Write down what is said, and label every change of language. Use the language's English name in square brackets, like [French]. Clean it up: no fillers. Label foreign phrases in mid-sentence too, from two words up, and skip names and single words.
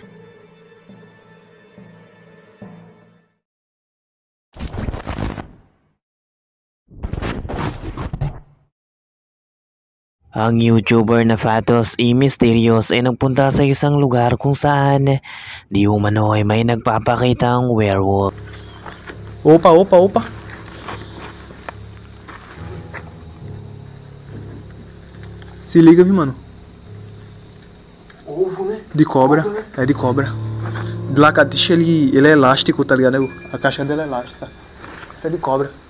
[Filipino] Ang YouTuber na Fatos E. Mysterious ay nagpunta sa isang lugar kung saan di umano ay may nagpapakitang werewolf. [Portuguese] Opa. Se liga, viu, mano? Ovo, né? De cobra. É de cobra. De lagartixa ele é elástico, tá ligado? A caixa dela é elástica. Isso é de cobra.